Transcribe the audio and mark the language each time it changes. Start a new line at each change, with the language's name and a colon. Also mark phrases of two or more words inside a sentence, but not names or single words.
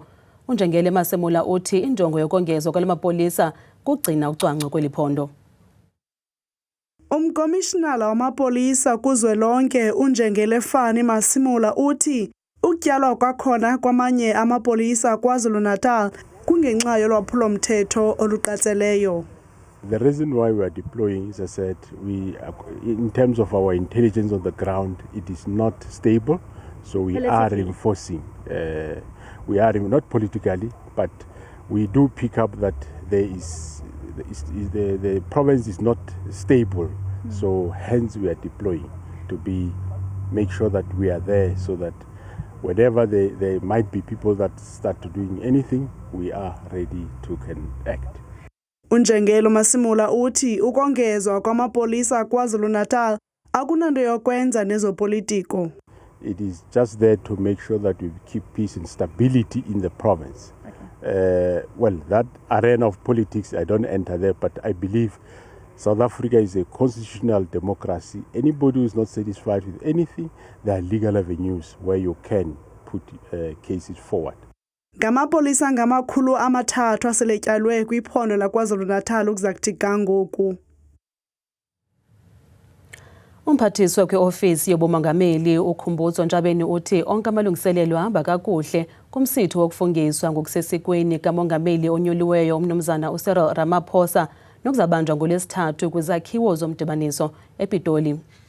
Xhosa: uNjengele Masimula uthi injongo yokongezwa kwala mapolisa kugcina ucwangco kweli phondo. Umkomishinala wamapolisa kuzwelonke uNjengele Fani Masimula uthi ukutyalwa kwakhona kwamanye amapolisa KwaZulu-Natal kungenxa yolwaphulomthetho oluqatseleyo.
English: The reason why we are deploying, as I said, in terms of our intelligence on the ground, it is not stable. So we are reinforcing. We are not politically, but we do pick up that the province is not stable. So hence we are deploying to make sure that we are there, so that whenever there might be people that start to doing anything, we are ready to can act.
Xhosa: uNjengele Masimula uthi ukongezwa kwamapolisa KwaZulu-Natal akunanto yokwenza nezopolitiko.
English: It is just there to make sure that we keep peace and stability in the province. Well, that arena of politics, I don't enter there, but I believe South Africa is a constitutional democracy. Anybody who is not satisfied with anything, there are legal avenues where you can put cases forward.
Xhosa: Ngamapolisa ngama300 aseletyalwe kwiphondo laKwaZulu-Natal ukuzakuthi kangoku. Umphathiswa kwiofisi yobumongameli uKhumbudzo Ntshabeni uthi onke amalungiselelo ahamba kakuhle kumsitho wokufungiswa ngokusesikweni kamongameli onyuliweyo umnumzana uCyril Ramaphosa nokuzabanjwa ngoLwesithathu kwizakhiwo zomdibaniso ePitoli.